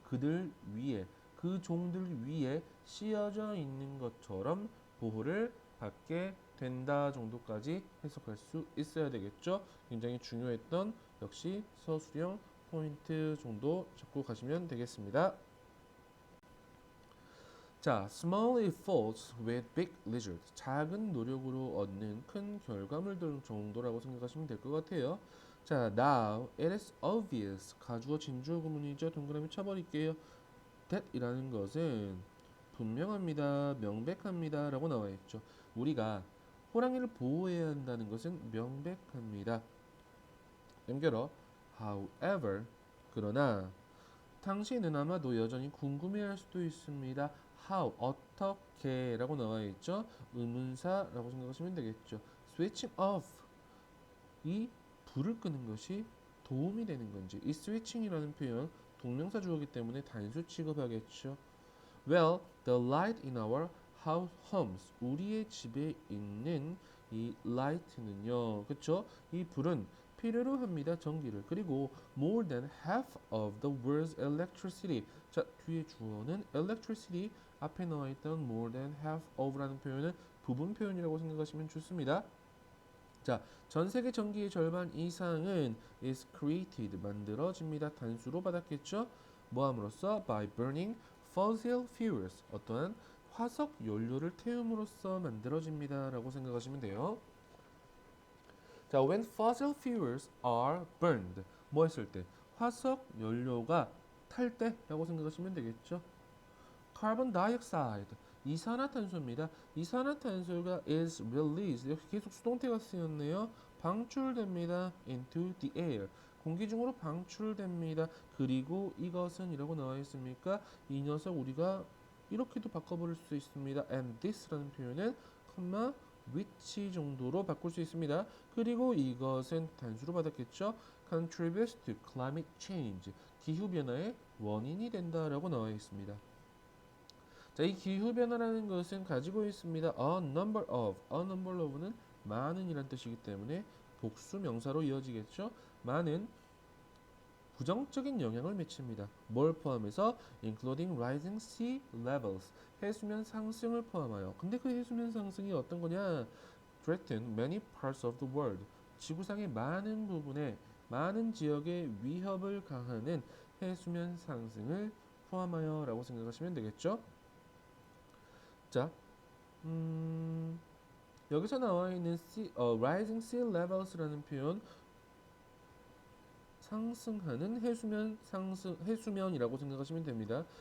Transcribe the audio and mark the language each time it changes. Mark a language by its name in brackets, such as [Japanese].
[Korean] 그들 위에, 그 종들 위에 씌어져 있는 것처럼 보호를 받게 된다 정도까지 해석할 수 있어야 되겠죠. 굉장히 중요했던 역시 서술형 포인트 정도 잡고 가시면 되겠습니다. [English] 자, small efforts with big result. [Korean] 작은 노력으로 얻는 큰 결과물들 정도라고 생각하시면 될 것 같아요. [English] 자, now it is obvious. [Korean] 가주어 진주어 구문이죠. 동그라미 쳐버릴게요. that 이라는 것은 분명합니다, 명백합니다 라고 나와 있죠. 우리가 호랑이를 보호해야 한다는 것은 명백합니다. 연결어 however, 그러나 당신은 아마도 여전히 궁금해할 수도 있습니다. How, 어떻게 라고 나와 있죠. 의문사라고 생각하시면 되겠죠. [English] Switching off, [Korean] 이 불을 끄는 것이 도움이 되는 건지. 이 switching이라는 표현 동명사 주어기 때문에 단수 취급하겠죠. [English] Well, the light in our homes, [Korean] 우리의 집에 있는 이 light는요, 그쵸? 이 불은 필요로 합니다. 전기를. [English] 그리고 more than half of the world's electricity. [Korean] 자, 뒤에 주어는 electricity, 앞에 나와 있던 [English] more than half of [Korean] 라는 표현은 부분 표현이라고 생각하시면 좋습니다. 자, 전 세계 전기의 절반 이상은 [English] is created, [Korean] 만들어집니다. 단수로 받았겠죠? 뭐함으로써? [English] by burning fossil fuels, [Korean] 어떠한 화석 연료를 태움으로써 만들어집니다 라고 생각하시면 돼요. [English] 자, when fossil fuels are burned, [Korean] 뭐 했을 때? 화석 연료가 탈 때라고 생각하시면 되겠죠. [English] carbon dioxide, [Korean] 이산화탄소입니다. 이산화탄소가 [English] is released, [Korean] 여기 계속 수동태가 쓰였네요. 방출됩니다. [English] into the air, [Korean] 공기 중으로 방출됩니다. 그리고 이것은 이라고 나와 있습니까? 이 녀석 우리가 이렇게도 바꿔버릴 수 있습니다. [English] and this [Korean] 라는 표현은 컴마 which 정도로 바꿀 수 있습니다. 그리고 이것은 단수로 받았겠죠. [English] contributes to climate change, [Korean] 기후변화의 원인이 된다라고 나와 있습니다. 자, 이 기후변화라는 것은 가지고 있습니다. [English] a number of [Korean] 는 많은 이란 뜻이기 때문에 복수 명사로 이어지겠죠. 많은 부정적인 영향을 미칩니다. 뭘 포함해서? [English] including rising sea levels, [Korean] 해수면 상승을 포함하여. 근데 그 해수면 상승이 어떤 거냐? [English] threaten many parts of the world, [Korean] 지구상의 많은 부분에, 많은 지역에 위협을 가하는 해수면 상승을 포함하여 라고 생각하시면 되겠죠. 자, 여기서 나와 있는 [English] rising sea levels [Korean] 라는 표현, 상승하는 해수면이라고 생각하시면 됩니다.